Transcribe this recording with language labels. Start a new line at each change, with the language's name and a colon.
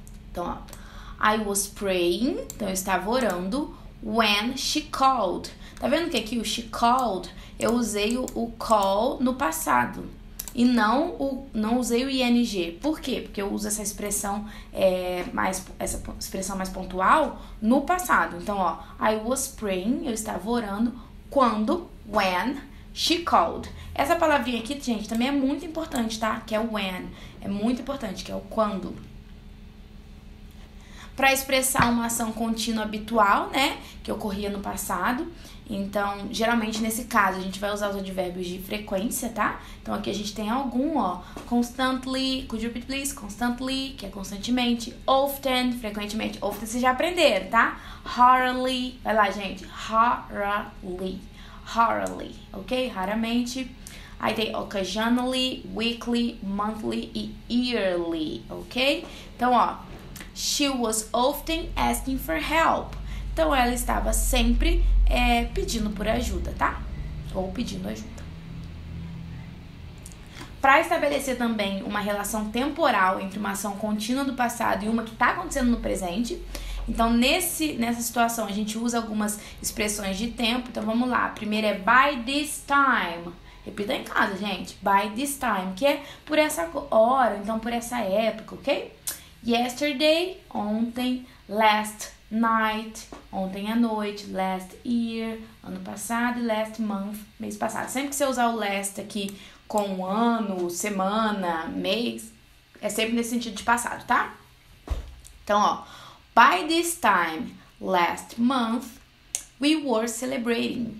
Portuguese: Então, ó,
English: I was praying,
Portuguese: então eu estava orando,
English: when she called.
Portuguese: Tá vendo que aqui o she called, eu usei o call no passado e não usei o ing. Por quê? Porque eu uso essa expressão mais pontual no passado. Então, ó,
English: I was praying,
Portuguese: eu estava orando, quando, when,
English: she called.
Portuguese: Essa palavrinha aqui, gente, também é muito importante, tá? Que é o when. É muito importante, que é o quando. Para expressar uma ação contínua habitual, né? Que ocorria no passado. Então, geralmente nesse caso, a gente vai usar os advérbios de frequência, tá? Então, aqui a gente tem algum, ó.
English: Constantly, could you repeat please?
Portuguese: Constantly, que é constantemente. Often, frequentemente. Often vocês já aprenderam, tá? Rarely, vai lá, gente. Rarely, ok? Raramente. Aí tem occasionally, weekly, monthly e yearly, ok? Então, ó.
English: She was often asking for help.
Portuguese: Então, ela estava sempre pedindo por ajuda, tá? Ou pedindo ajuda. Para estabelecer também uma relação temporal entre uma ação contínua do passado e uma que está acontecendo no presente. Então, nessa situação, a gente usa algumas expressões de tempo. Então, vamos lá. A primeira é by this time. Repita em casa, gente. By this time, que é por essa hora, então por essa época, ok? Yesterday, ontem. Last night, ontem à noite. Last year, ano passado. E last month, mês passado. Sempre que você usar o last aqui com ano, semana, mês, é sempre nesse sentido de passado, tá? Então, ó.
English: By this time, last month, we were celebrating.